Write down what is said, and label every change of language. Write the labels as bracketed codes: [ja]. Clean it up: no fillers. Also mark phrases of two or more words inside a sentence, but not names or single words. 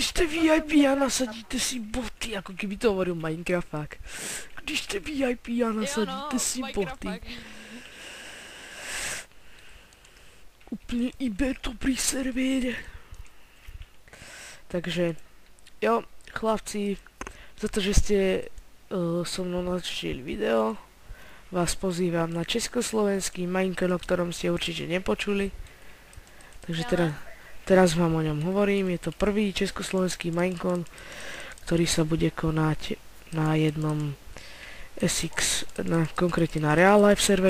[cs] Když jste VIP a nasadíte si boty, jako kdyby to hovoril Minecraft. Když jste VIP a nasadíte si boty. [sk] Úplne ibe dobrý server. Takže, jo, chlapci, za to, že ste so mnou natočili video, vás pozývam na československý Minecraft, o ktorom ste určite nepočuli. Takže teraz vám o ňom hovorím. Je to prvý československý Minecraft, ktorý sa bude konať na jednom SX, konkrétne na Real Life serveri.